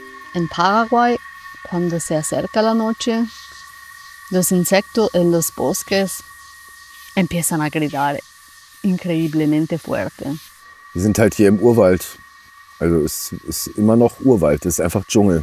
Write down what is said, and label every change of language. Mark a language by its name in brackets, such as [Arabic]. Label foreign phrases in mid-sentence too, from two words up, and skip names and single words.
[Spanish] En Paraguay, cuando se acerca la noche, los insectos en los bosques empiezan a gritar increíblemente fuerte. [German] Wir sind halt hier im Urwald. Also es ist immer noch Urwald, es ist einfach Dschungel.